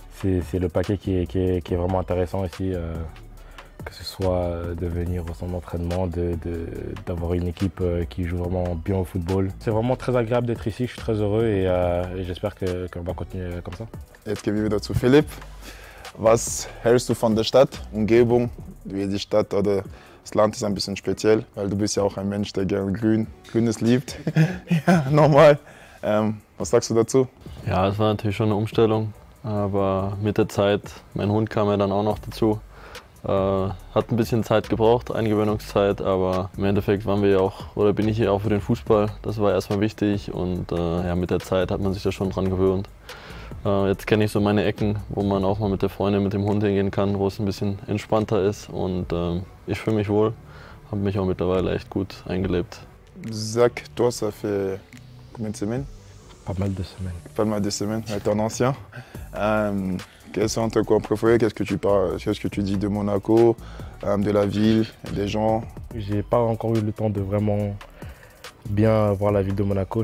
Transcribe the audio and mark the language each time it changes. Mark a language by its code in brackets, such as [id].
[fr] C'est le paquet qui est vraiment intéressant ici. Que ce soit de venir au centre d'entraînement, d'avoir une équipe qui joue vraiment bien au football. C'est vraiment très agréable d'être ici, je suis très heureux et j'espère qu'on va continuer comme ça. [de] Jetzt gehen wir wieder zu Philipp. Was hältst du von der Stadt, Umgebung, wie die Stadt oder das Land ist ein bisschen speziell, weil du bist ja auch ein Mensch, der gerne Grünes liebt. Ja, normal. Was sagst du dazu? Ja, es war natürlich schon eine Umstellung, aber mit der Zeit, mein Hund kam ja dann auch noch dazu. Hat ein bisschen Zeit gebraucht, Eingewöhnungszeit, aber im Endeffekt waren wir ja auch, oder bin ich hier auch für den Fußball. Das war erstmal wichtig und ja, mit der Zeit hat man sich da schon dran gewöhnt. Jetzt kenne ich so meine Ecken, wo man auch mal mit der Freundin, mit dem Hund hingehen kann, wo es ein bisschen entspannter ist und ich fühle mich wohl, habe mich auch mittlerweile echt gut eingelebt. [fr] Zach, toi ça fait combien de semaines? Pas mal de semaines. Pas mal de semaines, avec ton ancien. Quels sont tes coins préférés? Qu'est-ce que tu dis de Monaco, de la ville, des gens? J'ai pas encore eu le temps de vraiment bien voir la ville de Monaco.